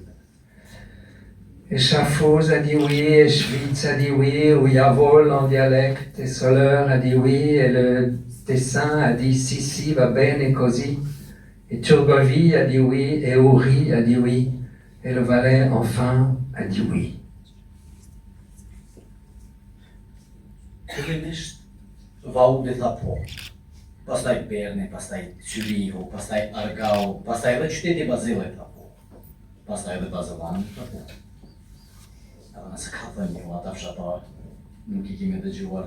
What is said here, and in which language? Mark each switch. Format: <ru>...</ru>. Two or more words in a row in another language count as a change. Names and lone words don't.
<fr>Et Schaffhouse a dit oui, et Schwytz a dit oui, ou Jawohl en dialecte, et Soler a dit oui, et le Tessin a dit si,</fr> <it>va bene così,</it> <fr>et Turgovie a dit oui, et Uri a dit oui, et le Valais enfin a dit oui.</fr> <sq>Fillimisht, Vaudi tha po, pastaj Berne, pastaj Zürichu, pastaj Argau, pastaj edhe qyteti Bazile tha po, pastaj edhe Bazilani tha po. Edhe nëse ka thënë një ata fshatar, nuk I kemi dëgjuar.</sq>